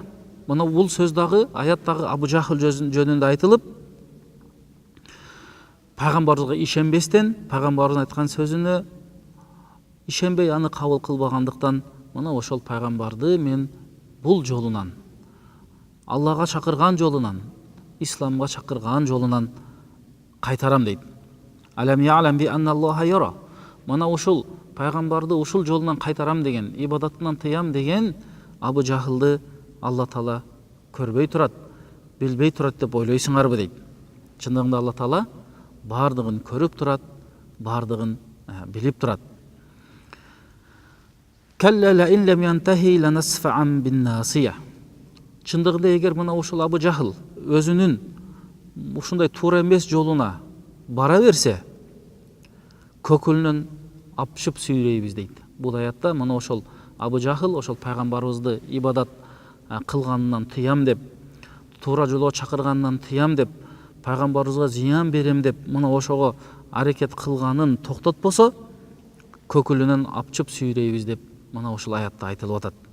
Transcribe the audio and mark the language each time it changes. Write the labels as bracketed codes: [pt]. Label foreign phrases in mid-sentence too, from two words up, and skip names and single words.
[ky] Мына бул сөз дагы аяттагы Абу Жахыл жөнүндө айтылып, пайгамбарга ишенбестен, пайгамбардын айткан сөзүнө ишенбей аны кабыл кылбагандыктан мына ошол пайгамбарды мен бул жолунан, Аллага чакырган жолунан, исламга чакырган жолунан кайтарам дейт. [ar] ألم يعلم بأن الله يرى. [ky] Мына ушул пайгамбарды ушул жолунан кайтарам деген, ибадаттан тыям деген Абу Жахылды Алла Таала көрбөй турат, билбей турат деп ойлойсуңарбы дейт. Чындыгында Алла Таала бардыгын көрүп турат, бардыгын билип турат. [ar] كلا لئن لم ينته لنسفعا بالناصية. [ky] Чындыгында эгер мына ушул Абу Жахыл өзүнүн ушундай туура эмес жолуна бара берсе, көкүлүнөн апшып сүйрейбиз дейт. Бул аятта мына ошол Абу Жахыл ошол пайгамбарыбызды ибадат кылганынан тыям деп, туура жолго чакырганынан тыям деп, пайгамбарыбызга зыян берем деп мына ошого аракет кылганын токтотпосо, көкүлүнөн апчып сүйрейбиз деп мына ушул аятта айтылып атат.